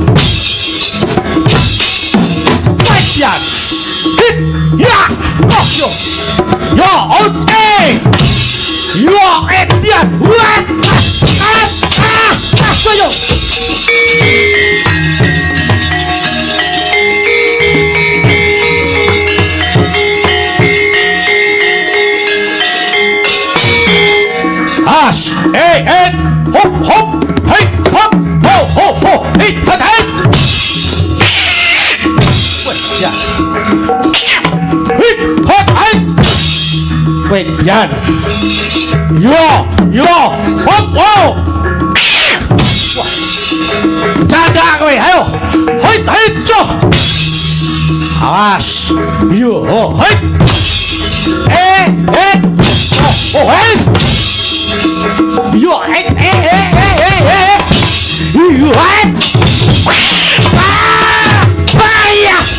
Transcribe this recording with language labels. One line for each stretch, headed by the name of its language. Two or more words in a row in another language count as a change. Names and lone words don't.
Indonesian: Baiklah! Hit! Ya! Oh, yo! Ya, oke! Ya, Edian! What? Ayo! As! Hey! Hop! Hey! Hop! Ho! Hey! Hey! Ya! Hey! Wait, yan! Yo! Hop! Wow!
Javanese: Canda kowe, ayo! Hey! Coh! Awas! Yo! Hey! Oh! Hey!
English: Yo, you what? Fire!